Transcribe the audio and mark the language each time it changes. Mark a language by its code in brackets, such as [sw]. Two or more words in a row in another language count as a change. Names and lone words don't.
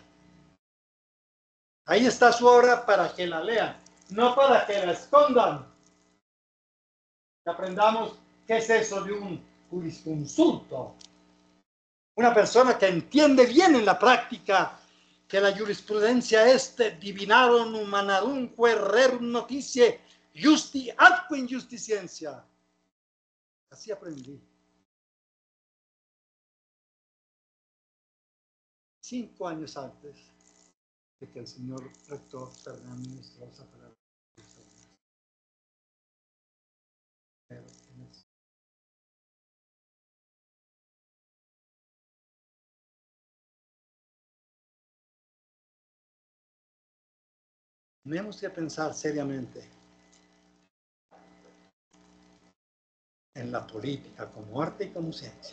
[es] Ahí está su obra para que la lean, no para que la escondan. Que aprendamos qué es eso de un jurisconsulto. Una persona que entiende bien en la práctica que la jurisprudencia es [la] divinarum humanarumque rerum notitiae justi atque injustitiencia. [es] Así aprendí. 5 años antes de que el señor rector Fernando Ministrosa fuera tenemos que pensar seriamente en la política como arte y como ciencia.